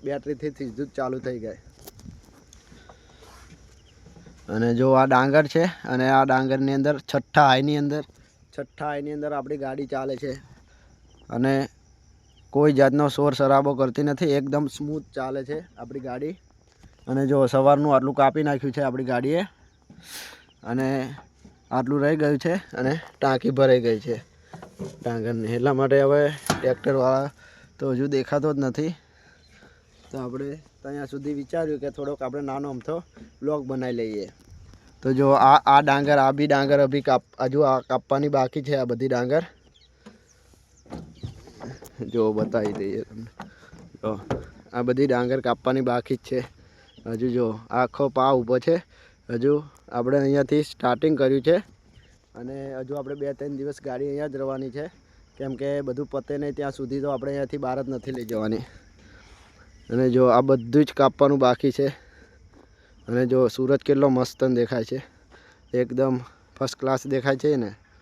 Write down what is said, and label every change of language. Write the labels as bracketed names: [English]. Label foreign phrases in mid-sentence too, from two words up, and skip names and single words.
[Gujarati] બેટરી થી સીધું જ ચાલુ થઈ જાય। અને જો આ ડાંગર છે અને આ ડાંગરની અંદર છઠ્ઠા હાઈની અંદર આપણી ગાડી ચાલે છે અને કોઈ જાતનો શોર શરાબો કરતી નથી, એકદમ સ્મૂથ ચાલે છે આપણી ગાડી। અને જો સવારનું આટલું કાપી નાખ્યું છે આપણી ગાડીએ અને આટલૂ રહી ગયુ હૈ અને ટાંકી ભરાઈ ગઈ હૈ ડાંગરની એટલા માટે હવે ટ્રેક્ટરવાળા તો હજૂ દેખાતો જ નથી। તો આપણે ત્યાં સુધી વિચાર્યું કે થોડોક આપણે નાનો અમથો બ્લોગ બનાવી લઈએ। તો જો આ ડાંગર આ બી ડાંગર અભી હજૂ આ કાપવાની બાકી હૈ। આ બધી ડાંગર જો બતાવી દઈએ તમને। તો આ બધી ડાંગર કાપવાની બાકી હૈ હજૂ। જો આખો પા ઊભો છે હજૂ આપણે અહીંયાથી સ્ટાર્ટિંગ કર્યું છે અને હજુ આપણે 2-3 દિવસ ગાડી અહીંયા જ રહેવાની છે કેમ કે બધું પતે નહીં ત્યાં સુધી તો આપણે અહીંયાથી બહાર જ નથી લઈ જવાની। અને જો આ બધું જ કાપવાનું બાકી છે અને જો સૂરજ કેટલો મસ્ત દેખાય છે, એકદમ [English] first class [Gujarati] દેખાય છે ને।